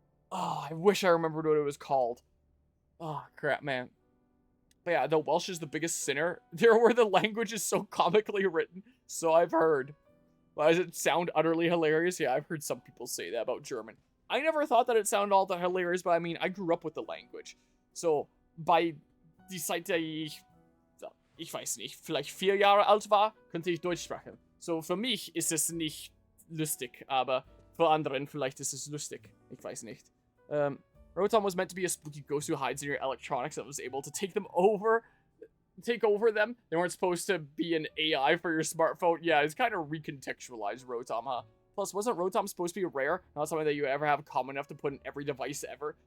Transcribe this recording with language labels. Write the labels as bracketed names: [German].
[English] Oh, I wish I remembered what it was called. Oh, crap, man. But yeah, the Welsh is the biggest sinner. There where the language is so comically written. So I've heard. Why does it sound utterly hilarious? Yeah, I've heard some people say that about German. I never thought that it sounded all that hilarious, but I mean, I grew up with the language. [German] So, bei die Zeit ich weiß nicht, vielleicht 4 Jahre alt war, könnte ich Deutsch sprechen. So, für mich ist es nicht lustig, aber für anderen vielleicht ist es lustig. Ich weiß nicht. [English] Rotom was meant to be a spooky ghost who hides in your electronics that was able to take over them. They weren't supposed to be an AI for your smartphone. Yeah, it's kind of recontextualized Rotom, huh? Plus, wasn't Rotom supposed to be rare? Not something that you ever have common enough to put in every device ever?